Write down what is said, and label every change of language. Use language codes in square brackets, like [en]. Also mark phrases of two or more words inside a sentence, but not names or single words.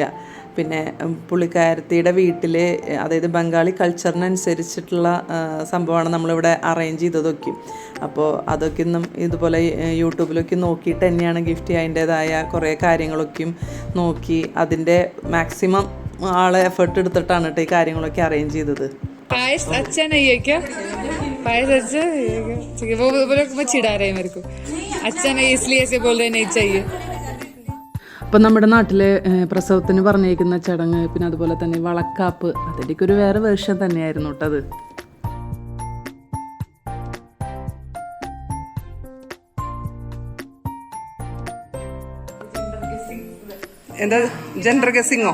[ml] പിന്നെ പുള്ളിക്കാരത്തിയുടെ വീട്ടിൽ, അതായത് ബംഗാളി കൾച്ചറിനനുസരിച്ചിട്ടുള്ള സംഭവമാണ് നമ്മളിവിടെ അറേഞ്ച് ചെയ്തതൊക്കെ. അപ്പോൾ അതൊക്കെ ഒന്നും ഇതുപോലെ യൂട്യൂബിലൊക്കെ നോക്കിയിട്ട് തന്നെയാണ് ഗിഫ്റ്റ് അതിൻ്റേതായ കുറേ കാര്യങ്ങളൊക്കെയും നോക്കി അതിൻ്റെ മാക്സിമം ആളെ എഫേർട്ട് എടുത്തിട്ടാണ് കേട്ടോ ഈ കാര്യങ്ങളൊക്കെ അറേഞ്ച് ചെയ്തത്. [hi] पायस अच्छा नहीं है क्या? पायस अच्छा है क्या? ठीक है, वो लोग मत चिढ़ा रहे हैं मेरे को. अच्छा नहीं इसलिए ऐसे बोल रहे नहीं चाहिए. [ml] അപ്പം നമ്മുടെ നാട്ടിലെ പ്രസവത്തിന് പറഞ്ഞേക്കുന്ന ചടങ്ങ്, പിന്നെ അതുപോലെ തന്നെ വളക്കാപ്പ്, അതിൻ്റെയൊക്കെ ഒരു വേറെ വേർഷൻ തന്നെയായിരുന്നു കേട്ടോ അത്. എന്താ [en] gender guessing?